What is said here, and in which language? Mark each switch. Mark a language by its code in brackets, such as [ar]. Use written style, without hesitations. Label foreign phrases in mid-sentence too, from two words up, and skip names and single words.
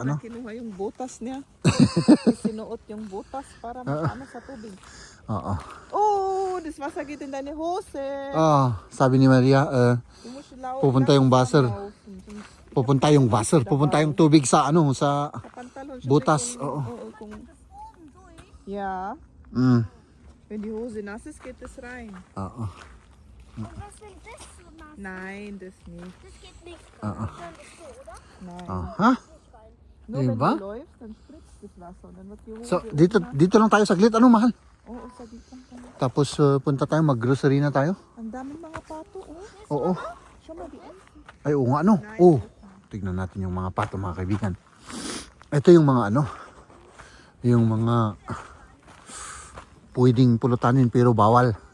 [tl] Na kinuha yung butas niya. Sinuot yung butas para sa tubig. Oo. Dismasagitin na ni Jose. Sabi ni Maria, pupunta yung buzzer. Pupunta yung tubig sa sa butas. Oo. [de] Ja. Wenn die Hose nass ist, geht es rein. [tl] Oo. [de] Was, wenn das so nass ist? Nein, das nicht. Das geht nicht. Dann ist so, oder? Nein. Aha. Nur wenn [tl] Diba? [de] du läufst, dann spritzt das Wasser und dann wird die Hose [tl] So, dito lang tayo saglit. Mahal? Oo, saglit lang tayo. Tapos punta tayo, mag-grocery na tayo. Ang daming mga pato, Oo. Show mo di Elsie. Ay, oo nga, tignan natin yung mga pato, mga kaibigan. Ito yung mga yung mga pwedeng pulutanin pero bawal.